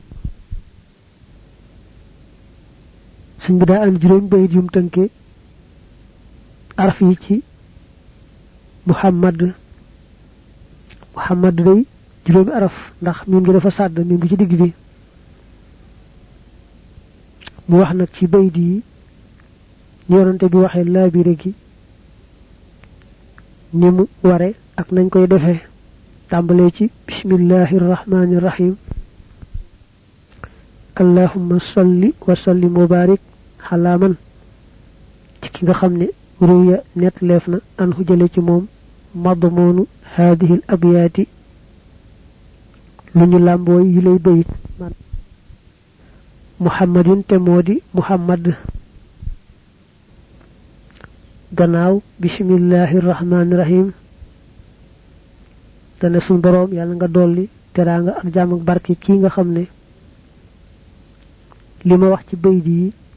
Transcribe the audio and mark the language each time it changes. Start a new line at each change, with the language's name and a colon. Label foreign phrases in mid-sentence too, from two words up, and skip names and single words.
Wolof: suñ bi daa am juróom bayit yum tënke araf yi ci muhammad day juróomi araf ndax mim gi dafa sàdd mim gi ci digg bi mu wax nag ci bayit yi ni yonante bi waxee laabire gi ni mu ware ak nañ koy defee tàmbalee ci
Arabic: بسم الله الرحمن الرحيم اللهم صل وسلم وبارك على من
Wolof: ci ki nga xam ne ruya net leef na an jële ci moom
Arabic: مضمون هذه الأبيات
Wolof: lu ñu làmbooy yi lay bayit muhammadin te modi muhammad gannaaw
Arabic: بسم الله الرحمن الرحيم
Wolof: dana sun borom yalla nga dolli teranga ak jamm ak barke ki nga xamne lima wax ci bayit yi